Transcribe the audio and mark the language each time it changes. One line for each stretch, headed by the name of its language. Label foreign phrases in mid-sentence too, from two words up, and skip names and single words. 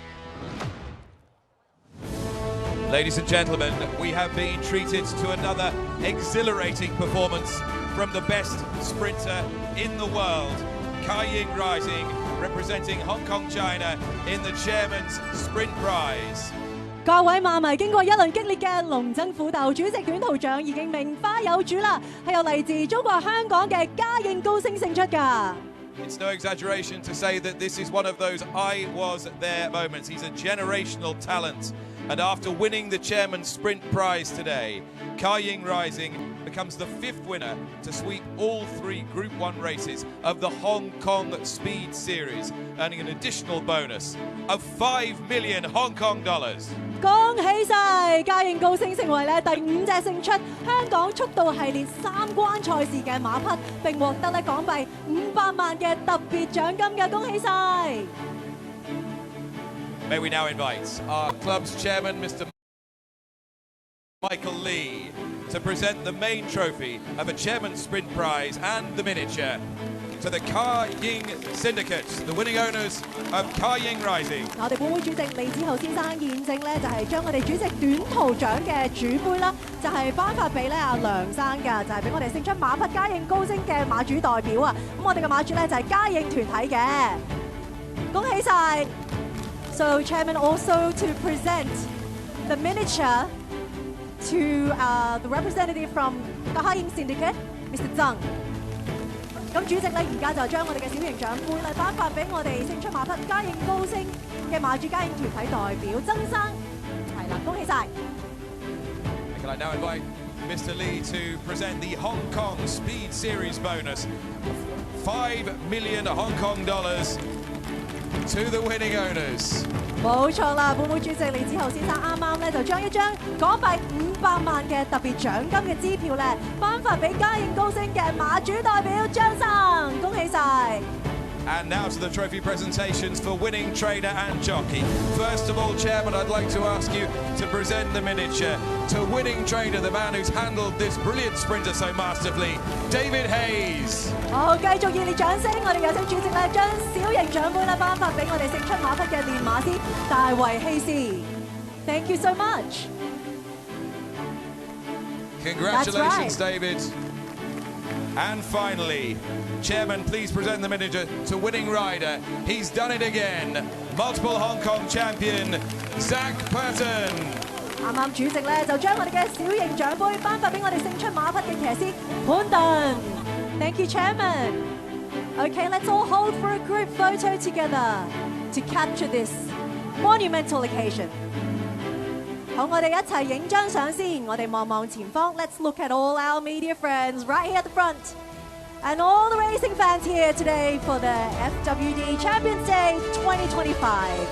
English: Ladies and gentlemen, we have been treated to another exhilarating performance from the best sprinter in the world, Kai Ying Rising, representing Hong Kong, China in the Chairman's Sprint Prize.
Cantonese: 各位馬迷經過一輪激烈嘅龍爭虎鬥，主席短途獎已經名花有主啦，係由嚟自中國香港嘅嘉應高升勝出㗎。
English: It's no exaggeration to say that this is one of those I was there moments. He's a generational talent. And after winning the Chairman's Sprint Prize today, Ka Ying Rising becomes the 5th winner to sweep all 3 Group 1 races of the Hong Kong Speed Series, earning an additional bonus of $5 million Hong Kong dollars.
Cantonese: 恭喜晒嘉應高升成為咧第5隻勝出香港速度系列3關賽事嘅馬匹，並獲得咧港幣500萬嘅特別獎金嘅，恭喜晒！
English: May we now invite our club's chairman, Mr. Michael Lee, to present the main trophy of a Chairman's Sprint Prize and the miniature to the Ka Ying Syndicate, the winning owners of Ka Ying Rising.
Cantonese: 我哋本會主席李子豪先生現正咧就係將我哋主席短途獎嘅主杯啦，就係頒發俾咧阿梁生㗎，就係俾我哋勝出馬匹嘉應高升嘅馬主代表啊！咁我哋嘅馬主咧就係嘉應團體嘅，恭喜晒！
English: So Chairman also to present the miniature to the representative from Ka Ying Syndicate, Mr. Zhang.
Cantonese: 咁主席咧而家就將我哋嘅小型獎杯咧頒發俾我哋勝出馬匹嘉應高升嘅馬主嘉應團體代表曾生，係啦，恭喜晒！
English: Can I now invite Mr. Lee to present the Hong Kong Speed Series bonus, $5 million Hong Kong dollars to the winning owners.
Cantonese: 冇錯啦，本會主席李子豪先生啱啱咧就將一張港幣500萬嘅特別獎金嘅支票咧頒發俾嘉應高升嘅馬主代表張生，恭喜晒！
English: And now to the trophy presentations for winning trainer and jockey. First of all, Chairman, I'd like to ask you to present the miniature to winning trainer, the man who's handled this brilliant sprinter so masterfully, David Hayes.
Cantonese: 好，繼續熱烈掌聲，我哋有請主席咧將小型獎杯咧頒發俾我哋勝出馬匹嘅練馬師大衛希斯。
English: Thank you so much. Congratulations, David. And finally, Chairman, please present the miniature to winning rider. He's done it again. Multiple Hong Kong champion, Zach Burton.
Cantonese: 啱啱主席咧就將我哋嘅小型獎杯頒發俾我哋勝出馬匹嘅騎師潘頓。
English: Thank you, Chairman. Okay, let's all hold for a group photo together to capture this monumental occasion.
Cantonese: 好，我哋一齊影張相先。我哋望望前方。
English: Let's look at all our media friends right here at the front, and all the racing fans here today for the FWD Champions Day 2025.